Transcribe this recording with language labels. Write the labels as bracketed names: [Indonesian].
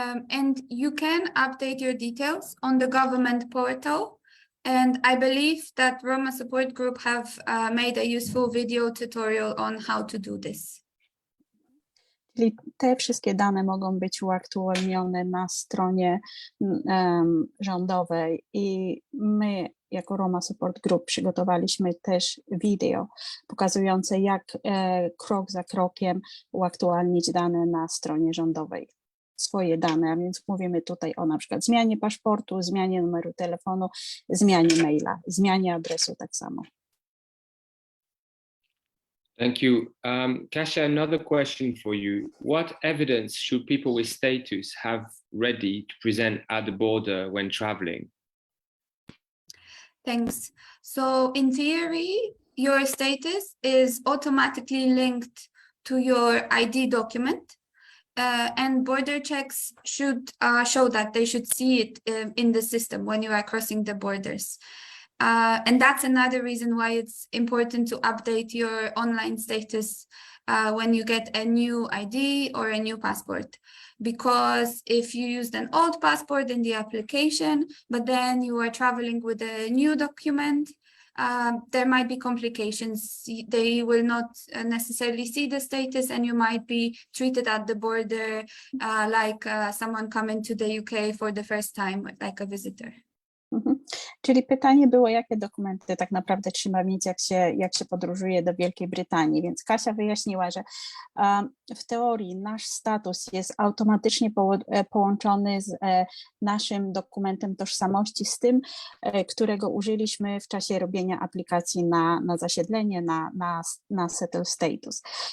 [English] And you can update your details on the government portal. And I believe that Roma Support Group have made a useful video tutorial on how to do this. [Polish] Czyli te wszystkie dane mogą być uaktualnione na stronie rządowej i my jako Roma Support Group przygotowaliśmy też wideo pokazujące, jak krok za krokiem uaktualnić dane na stronie rządowej. Swoje dane, a więc mówimy tutaj o na przykład zmianie paszportu, zmianie numeru telefonu, zmianie maila, zmianie adresu tak samo. [English] Thank you. Kasia, another question for you. What evidence should people with status have ready to present at the border when traveling? Thanks. So in theory, your status is automatically linked to your ID document. And border checks should show that. They should see it in the system when you are crossing the borders. And that's another reason why it's important to update your online status when you get a new ID or a new passport. Because if you used an old passport in the application, but then you are traveling with a new document, there might be complications. They will not necessarily see the status, and you might be treated at the border like someone coming to the UK for the first time, like a visitor. [Polish] Czyli pytanie było, jakie dokumenty tak naprawdę trzeba mieć, jak się podróżuje do Wielkiej Brytanii. Więc Kasia wyjaśniła, że w teorii nasz status jest automatycznie połączony z naszym dokumentem tożsamości, z tym, którego użyliśmy w czasie robienia aplikacji na zasiedlenie, na settle status.